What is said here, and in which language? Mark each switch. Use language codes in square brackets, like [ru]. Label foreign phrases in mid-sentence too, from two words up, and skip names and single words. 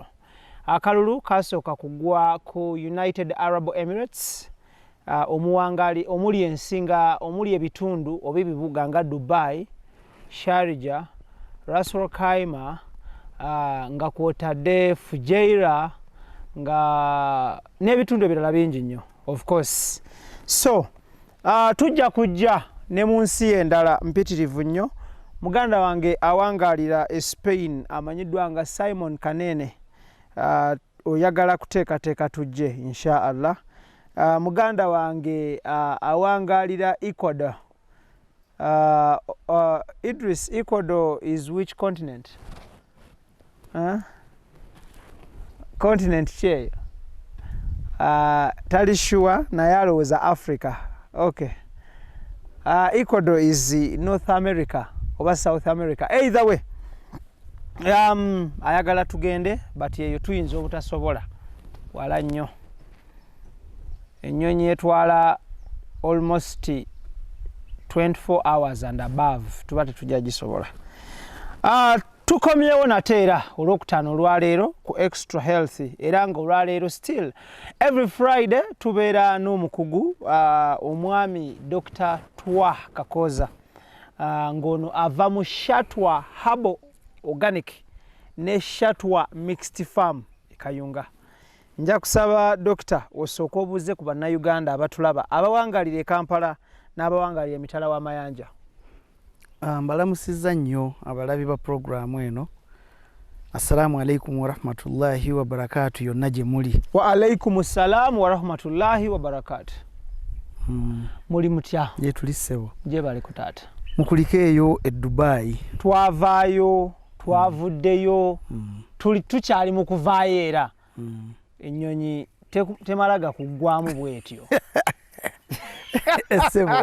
[lg] Akalulu kasooka kugwa ku United Arab Emirates omuwangali omuli ensinga omuli ebitundu oba ebibuga nga Dubai, Sharjah, Ras Al Khaimah, nga kwotadde Fujairah nga n'ebitundu ebirala bingi nnyo [en] of course. [lg] So tujja kujja ne mu nsi endala mpitirivu nnyo. Muganda wange awangaalira e Spain amanyiddwa nga Simon Kanene oyagala kuteekateeka tujje [ar] إن شاء الله. [lg] Muganda wange awangaalira Ecuador. Idris, [en] Ecuador is which continent? [lg] Continent che tali sure naye alowooza Africa. Okay. [en] Ecuador is North America oba South America. Either way, [lg] ayagala tugende but eyo tuyinza obutasobola wala nnyo. Ennyonyi etwala [en] almost 24 hours and above [lg] tuba tetujja gisobola. Tukomyewo nateera olwokutaano olwaleero ku Extra Healthy era nga olwaleero still [en] every Friday [lg] tubeera n'omukugu omwami Dr. Twaha kakooza ng'ono ava mu Shatwa Herbal Organic ne Shatwa Mixed Farm e Kayunga. Nja kusaba Dr. osooka obuuze ku bannayuganda abatulaba abawangalira e Kampala n'abawangalira emitala w'amayanja. Mbalamusizza nnyo abalabi ba programu eno. [ar] السلام عليكم ورحمة الله وبركاته [lg] yonna gye muli. [ar] وعليكم السلام ورحمة الله وبركاته. [lg] Muli mutya? Gye tuli ssebo. Gye bali ku taata. Mukuliko eyo e Dubai. Twavaayo, twavuddeyo, tukyali mu kuvaayo era. Ennyonyi temalaga kuggwamu bwetyo. Essebo.